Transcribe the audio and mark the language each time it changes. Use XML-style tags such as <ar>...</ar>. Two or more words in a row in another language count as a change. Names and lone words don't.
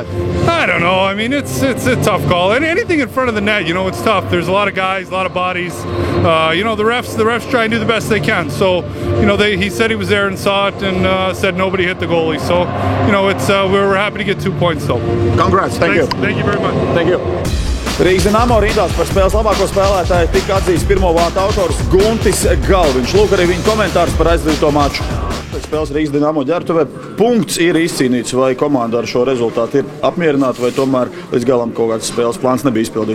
<en>I don't know. I mean, it's a tough call. And anything in front of the net, you know, it's tough. There's a lot of guys, a lot of bodies. You know, the refs try and do the best they can. So, you know, he said he was there and saw it, and said nobody hit the goalie. So, you know, it's we're happy to get 2 points though. Congrats. Thank you. Thank you very much. Thank you.</en> <lv>Rīgas Dinamo rindās par spēles labāko spēlētāju tika atzīts pirmo vārtu autors Guntis Galviņš. Lūk arī viņa komentārs par aizdīto maču. Pēc spēles Rīgas Dinamo ģērbtuvē punkts ir izcīnīts, vai komanda ar šo rezultātu ir apmierināta, vai tomēr līdz galam kaut kāds spēles plāns nebija izpildīts.</lv>